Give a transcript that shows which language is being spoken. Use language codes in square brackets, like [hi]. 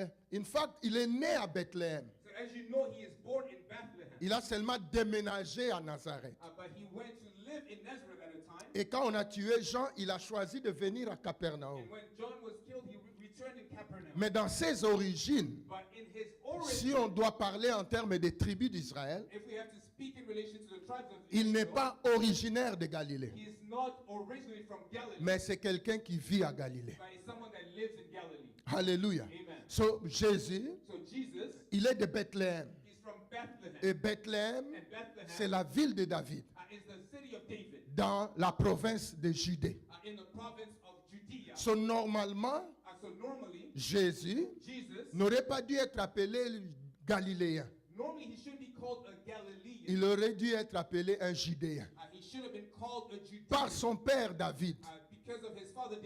[en] In fact, [fr] il est né à Bethléem. [en] So as you know, he is born in Bethlehem, [fr] Il a seulement déménagé à Nazareth. [en] but he went to live in Nazareth at a time. [fr] Et quand on a tué Jean, il a choisi de venir à Capernaum. [en] And when John was killed, he returned in Capernaum. [fr] Mais dans ses origines, [en] But in his origin, [fr] si on doit parler en termes des tribus d'Israël, [en] if we have to speak in relation to the tribes of [fr] il n'est [en] Israel, [fr] pas originaire de Galilée. [en] he is not originally from Galilee, [fr] Mais c'est quelqu'un qui vit à Galilée. [en] but he's someone that lives in Galilee. Alléluia. Amen. [fr] So, Jésus, [en] So Jesus, [fr] il est de Bethléem. [en] he's from Bethlehem. [fr] Et Bethléem, [en] And Bethlehem [fr] c'est la ville de David, [en] is the city of David [fr] dans la province de Judée. [en] In the province of Judea. [fr] So, normalement, [en] So normally, [fr] Jésus [en] Jesus, [fr] n'aurait pas dû être appelé Galiléen. [en] normally he shouldn't be called a Galilean. [fr] Il aurait dû être appelé un Judéen. [en] He should have been called a Judean. [fr] Par son père David, [en] Because of his father David,